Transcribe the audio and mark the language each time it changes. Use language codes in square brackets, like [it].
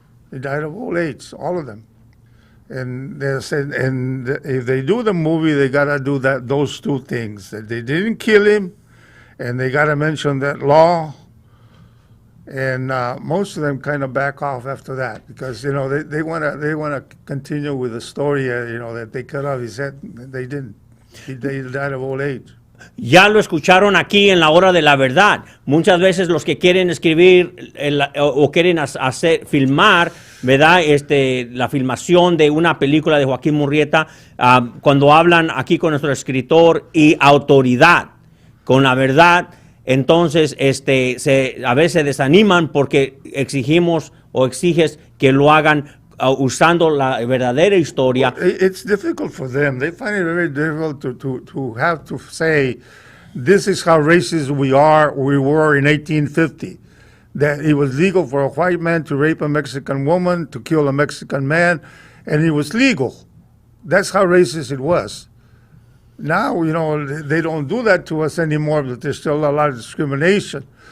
[en] He died of old age, all of them. And they said, if they do the movie, they gotta do those two things: that they didn't kill him, and they gotta mention that law. And most of them kind of back off after that because they wanna continue with the story that they cut off his head. They didn't. He died of old age. [es] Ya lo escucharon aquí en la hora de la verdad. Muchas veces los que quieren escribir o quieren filmar, ¿verdad? La filmación de una película de Joaquín Murrieta, cuando hablan aquí con nuestro escritor y autoridad, con la verdad, entonces a veces se desaniman porque exigimos o exiges que lo hagan usando la verdadera historia. [en] It's difficult for them. They find it very difficult to have to say, this is how racist we were in 1850. That it was legal for a white man to rape a Mexican woman, to kill a Mexican man, and it was legal. That's how racist it was. Now, they don't do that to us anymore, but there's still a lot of discrimination.